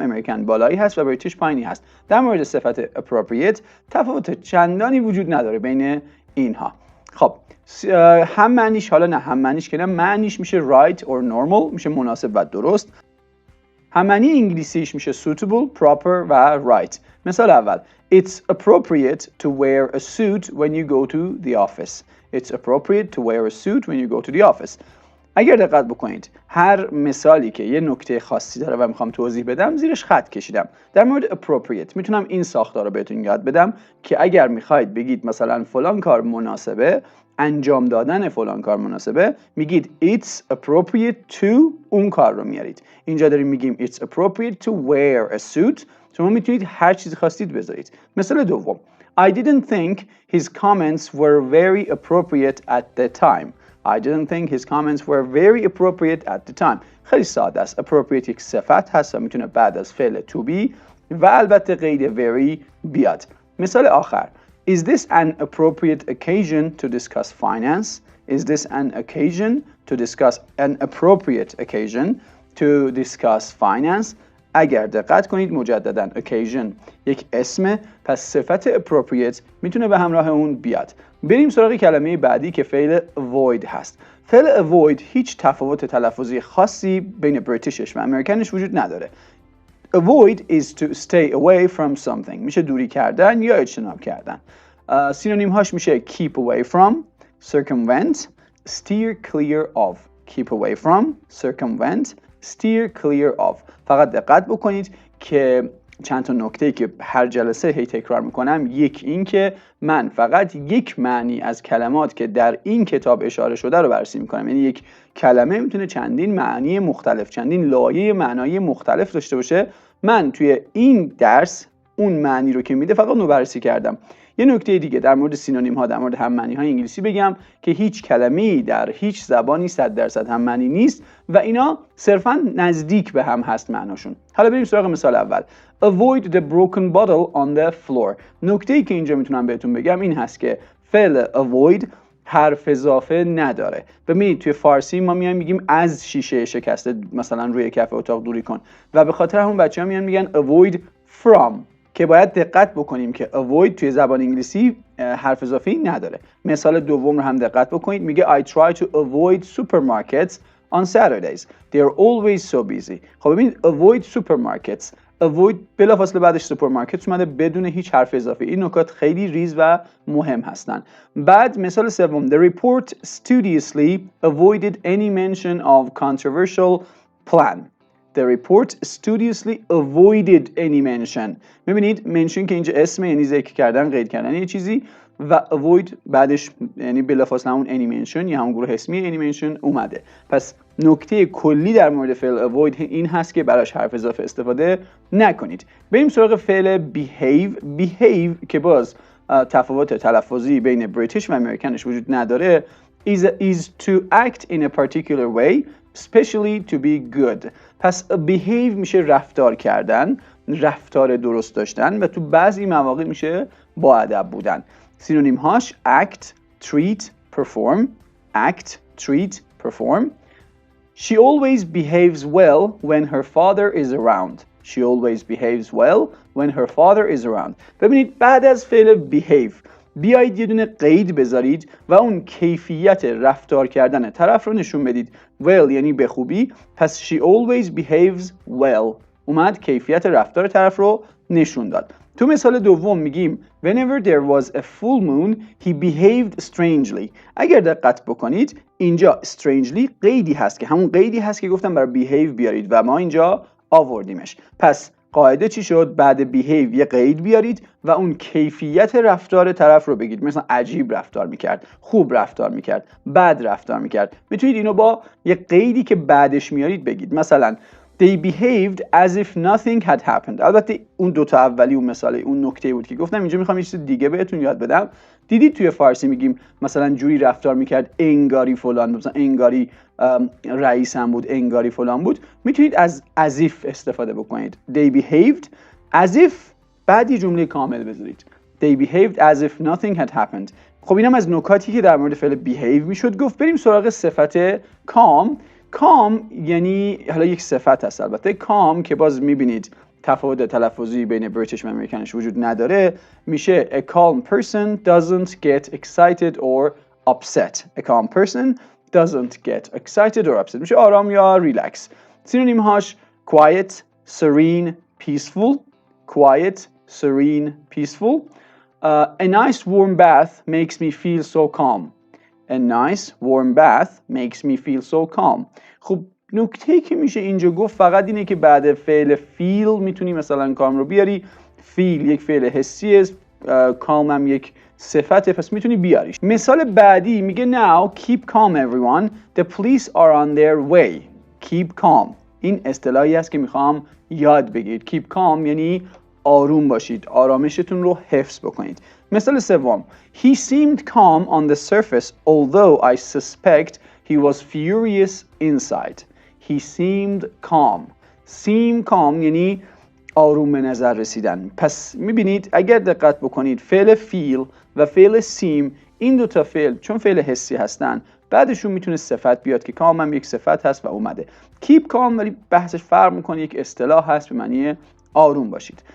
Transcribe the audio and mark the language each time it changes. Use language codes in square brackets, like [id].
[fa] امریکن بالایی هست و بریتیش پایینی هست. در مورد صفت appropriate تفاوت چندانی وجود نداره بین اینها. خب هم معنیش، حالا نه هم معنیش که نه، معنیش میشه [en] right or normal، [fa] میشه مناسب و درست. هم معنی انگلیسیش میشه [en] suitable, proper [fa] و right. مثال اول: [en] It's appropriate to wear a suit when you go to the office. It's appropriate to wear a suit when you go to the office. [fa] اگر دقت بکنید هر مثالی که یه نکته خاصی داره و میخوام توضیح بدم زیرش خط کشیدم. در مورد appropriate میتونم این ساختار رو بهتون یاد بدم که اگر میخواید بگید مثلا فلان کار مناسبه، انجام دادن فلان کار مناسبه، میگید [en] it's appropriate to [fa] اون کار رو میارید. اینجا داریم میگیم [en] it's appropriate to wear a suit. [fa] شما میتونید هر چیزی خواستید بذارید. مثال دوم: [en] I didn't think his comments were very appropriate at the time. I didn't think his comments were very appropriate at the time. [fa] خیلی ساده است. appropriate یک صفت هست و میتونه بعد از فعل to be و البته قید very بیاد. مثال آخر: [en] Is this an appropriate occasion to discuss finance? Is this an occasion to discuss an appropriate occasion to discuss finance? [fa] اگر دقت کنید مجدداً occasion یک اسمه، پس صفت appropriate میتونه به همراه اون بیاد. بریم سراغ کلمه بعدی که فعل avoid هست. فعل avoid هیچ تفاوت تلفظی خاصی بین بریتیشش و امریکنش وجود نداره. [en] Avoid is to stay away from something. [fa] میشه دوری کردن یا اجتناب کردن. سینونیم هاش میشه [en] keep away from, circumvent, steer clear of. Keep away from, circumvent, steer clear of. [fa] فقط دقت بکنید که چند تا نکته‌ای که هر جلسه هی تکرار میکنم. یک این که من فقط یک معنی از کلمات که در این کتاب اشاره شده رو بررسی میکنم، یعنی یک کلمه میتونه چندین معنی مختلف، چندین لایه معنایی مختلف داشته باشه. من توی این درس اون معنی رو که میده فقط اون رو بررسی کردم. یه نکته دیگه در مورد سینونیم ها، در مورد هم معنی های انگلیسی بگم که هیچ کلمه‌ای در هیچ زبانی 100% هم معنی نیست و اینا صرفاً نزدیک به هم هست معناشون. حالا بریم سراغ مثال اول: [en] Avoid the broken bottle on the floor. [fa] نکته‌ای که اینجا میتونم بهتون بگم این هست که فعل avoid حرف اضافه نداره. ببینید توی فارسی ما میایم میگیم از شیشه شکسته مثلا روی کف اتاق دوری کن و به خاطر همون بچه‌ها میان میگن [en] avoid from، [fa] که باید دقت بکنیم که avoid توی زبان انگلیسی حرف اضافی نداره. مثال دوم رو هم دقت بکنید، میگه [en] I try to avoid supermarkets on Saturdays. They are always so busy. [fa] خب ببینید [en] avoid supermarkets، [fa] avoid بلافاصله بعدش سوپرمارکت اومده بدون هیچ حرف اضافی. این نکات خیلی ریز و مهم هستن. بعد مثال سوم: [en] The report studiously avoided any mention of controversial plan. The report studiously avoided any mention. [fa] می‌بینید mention که اینجا اسم، یعنی ذکر کردن، قید کردن یه چیزی، و avoid بعدش یعنی بلافاصله همون [en] any mention [fa] یا همون گروه اسمی any mention اومده. پس نکته کلی در مورد فعل avoid این هست که براش حرف اضافه استفاده نکنید. بریم سراغ فعل behave که باز تفاوت تلفظی بین بریتیش و امریکنش وجود نداره. [en] is to act in a particular way, especially to be good. [fa] پس behave میشه رفتار کردن، رفتار درست داشتن و تو بعضی مواقع میشه با ادب بودن. سینونیم هاش [en] act, treat, perform. act, treat, perform. She always behaves well when her father is around. She always behaves well when her father is around. [fa] ببینید بعد از فعل behave بیایید یه دونه قید بذارید و اون کیفیت رفتار کردن طرف رو نشون بدید. well یعنی به خوبی، پس [en] she always behaves well [fa] اومد کیفیت رفتار طرف رو نشون داد. تو مثال دوم میگیم [en] whenever there was a full moon he behaved strangely. [fa] اگر دقت بکنید اینجا strangely قیدی هست که همون قیدی هست که گفتم برای behave بیارید و ما اینجا آوردیمش. پس قاعده چی شد؟ بعد behave یه قید بیارید و اون کیفیت رفتار طرف رو بگید. مثلا عجیب رفتار میکرد، خوب رفتار میکرد، بد رفتار میکرد. میتونید اینو با یه قیدی که بعدش میارید بگید. مثلا [en] They behaved as if nothing had happened. [fa] البته اون دوتا اولی اون مثاله اون نکته بود که گفتم. اینجا میخوام یه چیز دیگه بهتون یاد بدم. دیدید توی فارسی میگیم مثلا جوری رفتار میکرد انگاری فلان، مثلا انگاری رئیسم بود، انگاری فلان بود. میتونید از as if استفاده بکنید. [en] They behaved as if [fa] بعد یه جمله کامل بذارید. [en] They behaved as if nothing had happened. [fa] خب اینم از نکاتی که در مورد فعل behave میشد گفت. بریم سراغ صفت calm. calm یعنی حالا یک صفت هست البته. calm که باز میبینید تفاوت تلفظی بین بریتیش و امریکنش وجود نداره، میشه [en] a calm person doesn't get excited or upset. A calm person doesn't get excited or upset. [fa] میشه آرام یا ریلکس. سینونیم هاش [en] quiet, serene, peaceful. quiet, serene, peaceful. A nice warm bath makes me feel so calm. A nice warm bath makes me feel so calm. [fa] خب نکته‌ای که میشه اینجا گفت فقط اینه که بعد فعل feel میتونی مثلا calm رو بیاری. feel یک فعل حسیه، calm هم یک صفته، پس میتونی بیاریش. مثال بعدی میگه [en] now keep calm everyone, the police are on their way. [fa] keep calm این اصطلاحی است که میخوام یاد بگیرید. keep calm یعنی آروم باشید، آرامشتون رو حفظ بکنید. مثال سوم [en] he seemed calm on the surface although I suspect he was furious inside. he seemed calm. [fa] seem calm یعنی آروم به نظر رسیدن. پس میبینید اگر دقت بکنید فعل feel و فعل seem این دوتا فعل چون فعل حسی هستن بعدشون میتونه صفت بیاد که calm هم یک صفت هست و اومده. keep calm ولی بحثش فرق میکنه، یک اصطلاح هست به معنی آروم باشید.